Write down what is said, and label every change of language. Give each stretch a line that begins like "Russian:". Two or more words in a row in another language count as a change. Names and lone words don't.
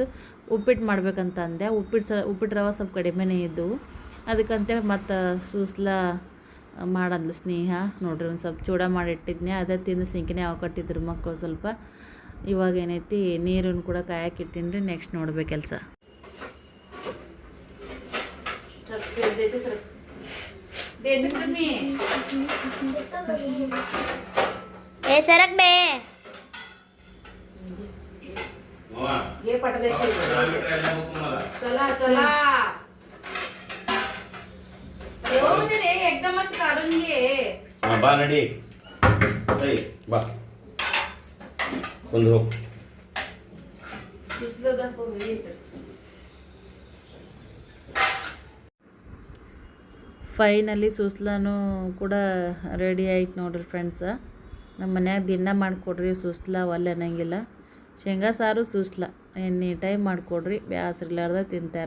Kannada: ಉಪ್ಪಿಟ್ಟು ಮಾಡ್ಬೇಕಂತ ಅಂದೆ. ಉಪ್ಪಿಟ್ಟು ರವೆ ಸ್ವಲ್ಪ ಕಡಿಮೆನೇ ಇದ್ದವು. ಅದಕ್ಕಂತೇಳಿ ಮತ್ತು ಸೂಸ್ಲ ಮಾಡಂದ್ಲು ಸ್ನೇಹ. ನೋಡ್ರಿ ಒಂದು ಸ್ವಲ್ಪ ಚೂಡ ಮಾಡಿಟ್ಟಿದ್ನೆ, ಅದೇ ತಿಂದು ಸಿಂಕಿನೇ ಅವು ಕಟ್ಟಿದ್ರು ಮಕ್ಕಳು ಸ್ವಲ್ಪ. ಇವಾಗ ಏನೈತಿ ನೀರನ್ನು ಕೂಡ ಕಾಯಕ್ಕೆ ಇಟ್ಟಿನಿ ರೀ. ನೆಕ್ಸ್ಟ್ ನೋಡ್ಬೇಕು ಕೆಲಸ.
Marathi: सरक बे ये पटदेशी चला चला रे एकदमच काढून घे. बा नडी बा बंद हो दिसलं दाखव.
Kannada: ಫೈನಲಿ ಸೂಸ್ಲಾನು ಕೂಡ ರೆಡಿ ಆಯ್ತು ನೋಡ್ರಿ ಫ್ರೆಂಡ್ಸ. ನಮ್ಮ ಮನ್ಯಾಗ ದಿನ ಮಾಡಿಕೊಡ್ರಿ ಸೂಸ್ಲ ಒಲ್ಲೆ ಅನ್ನಂಗಿಲ್ಲ. ಶೇಂಗಾ ಸಾರು ಸೂಸ್ಲ
English: any time
Kannada: ಮಾಡಿಕೊಡ್ರಿ, ಬೇಸರಿಲ್ಲಾರ್ದ ತಿಂತಾರೆ.